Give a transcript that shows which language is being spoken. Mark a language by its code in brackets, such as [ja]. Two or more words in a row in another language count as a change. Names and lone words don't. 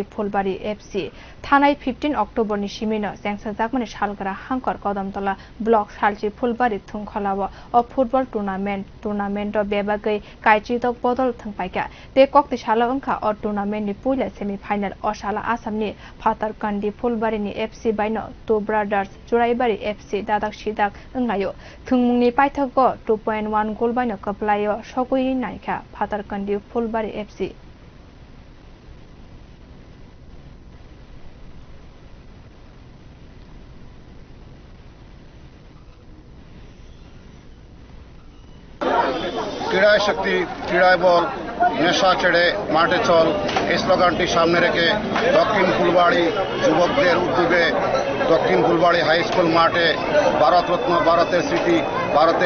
[trp] Phulbari FC Thanai 15 October ni simino sengsanjak mani salgra hangkor kodamtala block salchi Phulbari thungkhalawa o [en] football tournament [trp] o bebagai kaichi tok bodol thangpaika te kokti sala angka o tournament ni puila semi-final o sala Assam ni Patarkandi Phulbari ni FC baino Two Brothers Juraibari FC dadak sidak anglayo thungmungni paithago 2.1 goal by no kaplayo sogui naika Patarkandi Phulbari FC [bn] ক্রীড়ায় শক্তি ক্রীড়ায় বল নেশা ছেড়ে মাঠে চল এই স্লোগানটি সামনে রেখে দক্ষিণ ফুলবাড়ি যুবকদের উদ্যোগে দক্ষিণ ফুলবাড়ি হাই স্কুল মাঠে ভারতরত্ন ভারতের স্মৃতি ভারতের